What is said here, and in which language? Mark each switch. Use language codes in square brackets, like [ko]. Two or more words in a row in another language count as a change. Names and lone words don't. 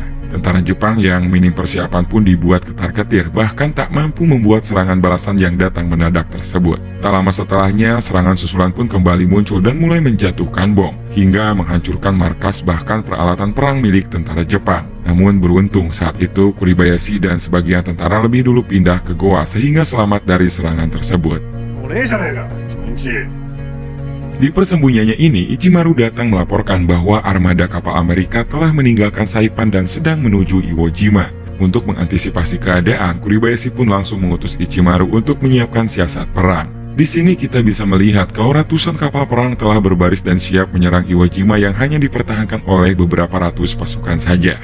[id] Tentara Jepang yang minim persiapan pun dibuat ketar-ketir, bahkan tak mampu membuat serangan balasan yang datang mendadak tersebut. Tak lama setelahnya, serangan susulan pun kembali muncul dan mulai menjatuhkan bom, hingga menghancurkan markas bahkan peralatan perang milik tentara Jepang. Namun beruntung saat itu Kuribayashi dan sebagian tentara lebih dulu pindah ke goa sehingga selamat dari serangan tersebut. [ja] たねえじゃねえか一日 [id] Di persembunyiannya ini, Ichimaru datang melaporkan bahwa armada kapal Amerika telah meninggalkan Saipan dan sedang menuju Iwo Jima. Untuk mengantisipasi keadaan, Kuribayashi pun langsung mengutus Ichimaru untuk menyiapkan siasat perang. Di sini kita bisa melihat kalau ratusan kapal perang telah berbaris dan siap menyerang Iwo Jima yang hanya dipertahankan oleh beberapa ratus pasukan saja.